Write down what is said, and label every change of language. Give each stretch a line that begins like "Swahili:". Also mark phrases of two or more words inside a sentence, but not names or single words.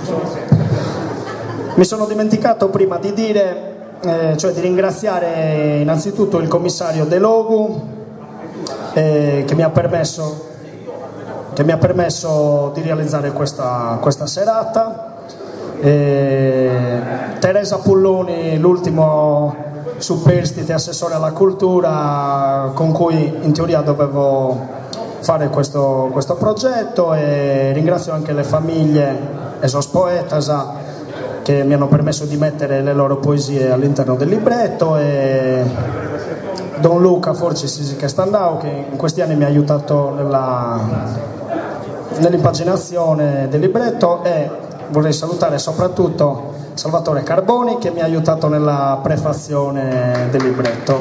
Italian: Mi sono dimenticato prima di dire, cioè di ringraziare innanzitutto il commissario De Logu che mi ha permesso di realizzare questa serata. Teresa Pulloni, l'ultimo superstite assessore alla cultura con cui in teoria dovevo fare questo progetto, e ringrazio anche le famiglie e
Sardinian: sos poetas
Italian: che mi hanno permesso di mettere le loro poesie all'interno del libretto, e Don Luca Forci che sta andando, che in questi anni mi ha aiutato nell'impaginazione del libretto, e vorrei salutare soprattutto Salvatore Carboni che mi ha aiutato nella prefazione del libretto.